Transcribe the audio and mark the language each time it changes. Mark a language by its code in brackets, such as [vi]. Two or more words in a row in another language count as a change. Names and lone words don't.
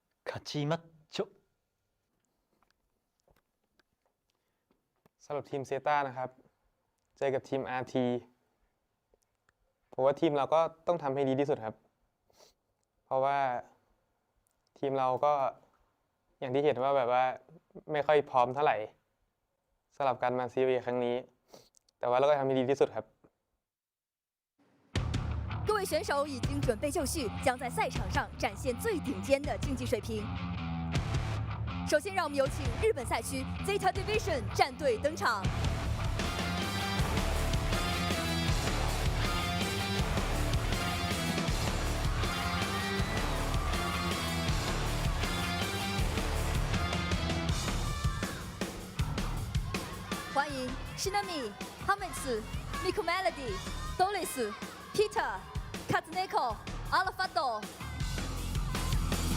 [th] 勝ちマッチョ สำหรับทีมเซต้านะครับเจอกับทีม RT ผมว่าทีมเราก็ต้องทำให้ดีที่สุดครับเพราะว่าทีมเราก็อย่างที่เห็นว่าแบบว่าไม่ค่อยพร้อมเท่าไหร่สำหรับการมา COA ครั้งนี้แต่ว่าเราก็ทำให้ดีที่สุดครับ [zh] 各位选手已经准备就绪，将在赛场上展现最顶尖的竞技水平。首先，让我们有请日本赛区 ZETA Division 战队登场。欢迎 Shinami、Hametsu、Miko Melody、Doris、Peter、Katsuneko、Alfado。